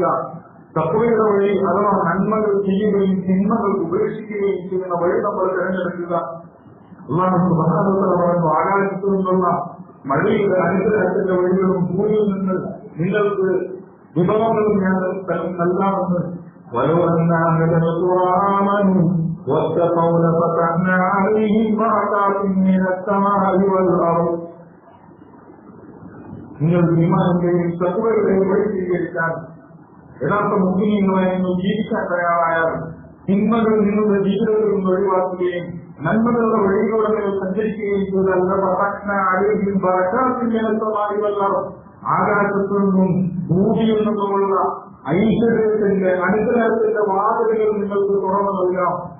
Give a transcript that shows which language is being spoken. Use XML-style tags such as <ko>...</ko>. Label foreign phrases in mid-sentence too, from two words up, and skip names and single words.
<ml>തഖ്വയുടെ വഴി അഥവാ നന്മകൾ ചെയ്യുകയും തിന്മകൾ ഉപേക്ഷിക്കുകയും ചെയ്യുന്ന വഴി നമ്മൾ തിരഞ്ഞെടുക്കുക.</ml> <ar>الله سبحانه وتعالى</ar> <ml>ആകാശത്തു നിന്നുള്ള മഴയുടെ അനുഗ്രഹത്തിന്റെ വഴികളും ഭൂമിയിൽ നിന്ന് നിങ്ങൾക്ക് വിഭവങ്ങളും ഞാൻ നൽകാമെന്ന്</ml> <ar>ولو أن أهل القرى آمنوا واتقوا لفتحنا عليهم بركات من السماء والأرض.</ar> <ml>നിങ്ങൾ ഈമാനിന്റെയും തഖ്വയുടെയും വഴി സ്വീകരിക്കാൻ യഥാർത്ഥ മുഅ്മിനീങ്ങളായി ജീവിക്കാൻ തയ്യാറായാൽ തിന്മകൾ നിങ്ങളുടെ ജീവിതത്തിൽ നിന്ന് ഒഴിവാക്കുകയും നന്മകളുടെ വഴിയിലൂടെ നിങ്ങൾ സഞ്ചരിക്കുകയും ചെയ്താൽ ആകാശത്തു നിന്നും ഭൂമിയിൽ നിന്നുമുള്ള ഐശ്വര്യത്തിന്റെ അനുഗ്രഹത്തിന്റെ വാതിലുകൾ നിങ്ങൾക്ക് തുറന്നു നൽകാം.</ml>